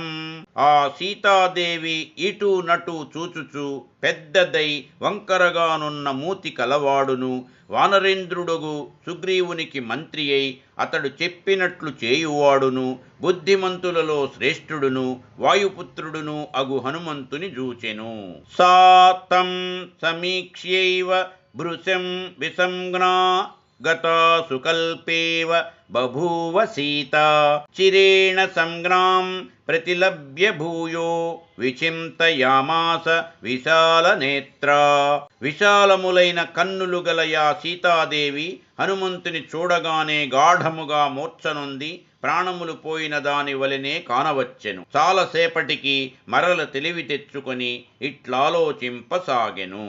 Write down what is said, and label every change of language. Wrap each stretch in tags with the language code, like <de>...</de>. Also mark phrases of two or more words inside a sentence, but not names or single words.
<te>ఆ సీతాదేవి ఇటు నటు చూచుచు పెద్దదై వంకరగానున్న మూతి కలవాడును, వానరేంద్రుడుగు సుగ్రీవునికి మంత్రి అయి అతడు చెప్పినట్లు చేయువాడును, బుద్ధిమంతులలో శ్రేష్ఠుడును వాయుపుత్రుడును అగు హనుమంతుని జూచెను.</te> <sa>సాతం సమీక్ష్యైవ భృశం విసంజ్ఞా गता सुकल्पेव बभूव सीता चिरेण संग्राम प्रतिलभ्य भूयो విచింతయామాస విశాలనేత్ర.</sa> <te>విశాలములైన కన్నులు గల ఆ సీతాదేవి హనుమంతుని చూడగానే గాఢముగా మూర్ఛనొంది ప్రాణములు పోయిన దాని వలెనే కానవచ్చెను. చాలాసేపటికి మరల తెలివి తెచ్చుకొని ఇట్లాలోచింపసాగెను.</te>